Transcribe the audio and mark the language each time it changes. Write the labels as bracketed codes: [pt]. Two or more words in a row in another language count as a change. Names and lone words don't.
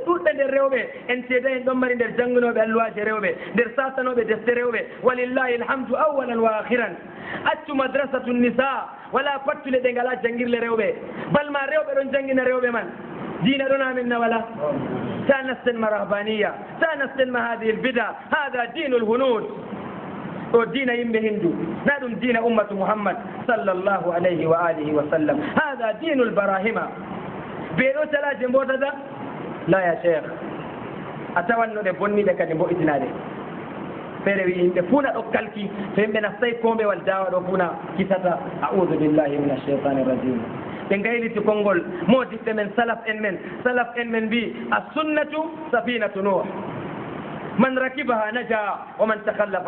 [ff] ɗuɗɓe nder rewɓe en seeda en ɗon mari nder jannganoɓe alluwaji rewɓe nder sasanoɓe defte rewɓe [ar] ولله الحمد أولا وآخرا [ff] accu [ar] مدرسة نساء [ff] wala pattule ɗe ngala janngirle rewɓe balma rewɓe ɗon janngina rewɓe man diina ɗon amin na wala ta nasten ma [ar] rahbaniya [ff] ta nasten ma [ar] هذه البدعة هذا دين الهنود [ff] o diina yimɓe hindu na ɗum diina [ar] أمة محمد صلى الله عليه وعلى آله وسلم هذا دين البراهمة [ff] ɓeɗo calaje mbotata [ar] لا يا شيخ [ff] a tawannoɗe bonniɗe kadi mbo'itinaɗe feere wi yimɓe fuuna ɗo kalki to yimɓe nastay kombewal dawa ɗo fuuna kisata [ar] أعوذ بالله من الشيطان الرجيم [ff] ɓe gayliti konngol modiɓɓe men salaf en men mbi [ar] السنة سفينة نوح من ركبها نجا ومن تخلف